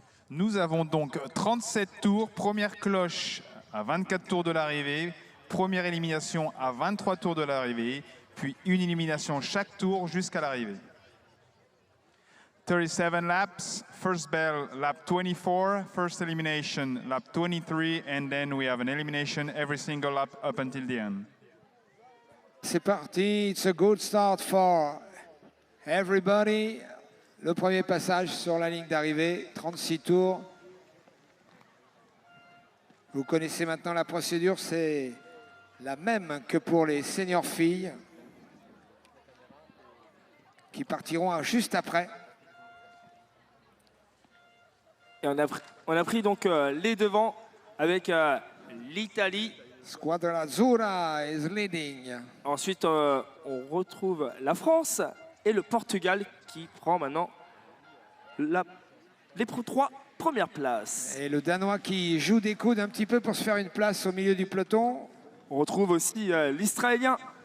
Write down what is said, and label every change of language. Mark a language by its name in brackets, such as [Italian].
[French] Nous avons donc 37 tours, première cloche à 24 tours de l'arrivée, première élimination à 23 tours de l'arrivée, puis une élimination chaque tour jusqu'à l'arrivée. [English] 37 laps, first bell lap 24, first elimination lap 23, and then we have an elimination every single lap up until the end. [French] C'est parti, [English] it's a good start for everybody. [French] Le premier passage sur la ligne d'arrivée, 36 tours. Vous connaissez maintenant la procédure, c'est la même que pour les seniors filles qui partiront juste après. Et on a pris donc les devants avec l'Italie. [English] Squadra Azzurra is leading. [French] Ensuite, on retrouve la France et le Portugal qui prend maintenant les trois premières places. Et le Danois qui joue des coudes un petit peu pour se faire une place au milieu du peloton. On retrouve aussi l'Israélien.